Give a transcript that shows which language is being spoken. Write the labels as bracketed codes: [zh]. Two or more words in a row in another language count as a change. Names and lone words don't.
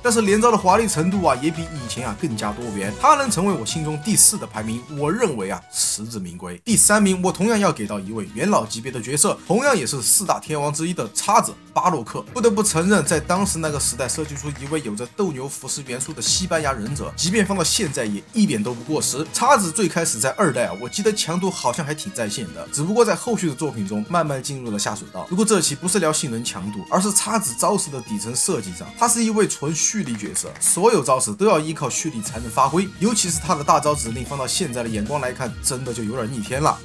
[zh] 但是連招的華麗程度啊也比以前啊更加多元，它能成為我心中第4的排名，我認為啊實至名歸。第3名，我同樣要給到一位元老級別的角色，同樣也是4大天王之一的叉子巴洛克。不得不承認，在當時那個時代設計出一位有着鬥牛服飾元素的西班牙忍者，即便放到現在也一點都不過時。叉子最開始在2代啊，我記得強度好像還挺在線的，只不過在後續的作品中慢慢進入了下水道。不過這期不是聊性能強度，而是叉子招式的底層設計上，他是一位純蓄力角色，所有招式都要依靠蓄力才能發揮，尤其是他的大招指令放到現在的眼光來看，真的就有點逆天了。